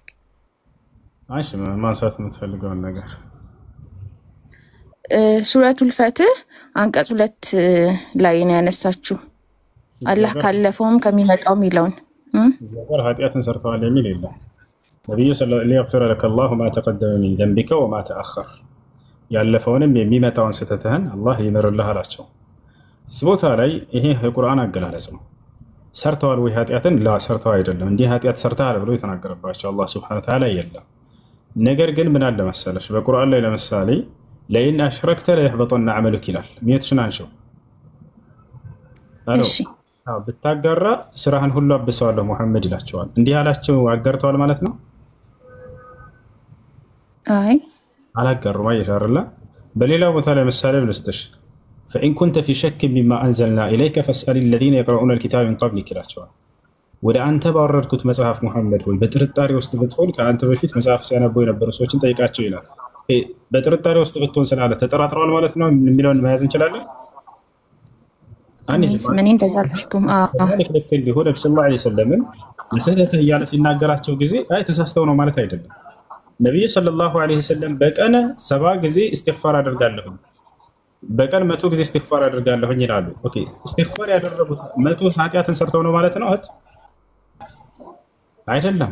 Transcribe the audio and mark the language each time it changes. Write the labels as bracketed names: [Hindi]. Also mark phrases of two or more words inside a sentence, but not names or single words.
[Amharic] እሺ ማንሳት የምትፈልገውን ነገር ሱረቱል ፈትህ አንቀጽ 2 ላይ ነው ያነሳችው። አላህ ካለፈውም ከሚመጣውም ይለውን ዘበር ኃጢአትን ሰርተዋል የሚል የለም። ነብዩ [Arabic] صلى الله عليه وسلم لك الله ما تقدم من ذنبك وما تأخر [Amharic] ያለፈውንም የሚመጣውን ስተትህን አላህ ይምርልህ አላቸው። ስቦታ ላይ ይሄ የቁርአን አገላለጽ ነው። ሰርተዋል ወይ ኃጢአትን? ላ ሰርተው አይደለም። እንዲህ ኃጢአት ሰርተሃል ብሎ የተናገረባቸው አላህ [Arabic] سبحانه وتعالى [Amharic] የለም። ነገር ግን ምን አለ መሰለሽ በቁርአን ላይ ለምሳሌ [Arabic] لئن أشركت ليحبطن عملك [Amharic] ይላል። ሚየትሽን አንሺው። እሺ ብታጋራ ስራህን ሁሉ አብሰዋለሁ ሙሐመድ ይላቸዋል። እንዲህ አላቸው አጋርተዋል ማለት ነው? አይ አላጋሩም። አይሻርላ በሌላ ቦታ ላይ ምሳሌ ልስጥሽ። [Arabic] فإن كنت في شك مما أنزلنا إليك فاسأل الذين يقرؤون الكتاب من قبلك [Amharic] ይላቸዋል። ወደ አንተ ባወረድኩት መጽሐፍ ሙሐመድ ወይ በጥርጣሬ ውስጥ ብትሆን ከአንተ በፊት መጽሐፍ ሲያነቡ የነበሩ ሰዎችን ጠይቃቸው ይላል። በጥርጣሬ ውስጥ ብትሆን ስላለ ተጠራጥረዋል ማለት ነው የሚለውን መያዝ እንችላለን። ምን እንደዛልኩኝ ልክ እንዲሁ ነብዩ [Arabic] صلى الله عليه وسلم [Amharic] ለሰደተ እያለ ሲናገራቸው ጊዜ አይ ተሳስተው ነው ማለት አይደለም። ነብዩ [Arabic] صلى الله عليه وسلم [Amharic] በቀን 70 ጊዜ ኢስቲግፋር አደርጋለሁ፣ በቀን 100 ጊዜ ኢስቲግፋር አደርጋለሁ ይላሉ። ኦኬ ኢስቲግፋር ያደረጉት 100 ኃጢአትን ሰርተው ነው ማለት ነው አይደለም?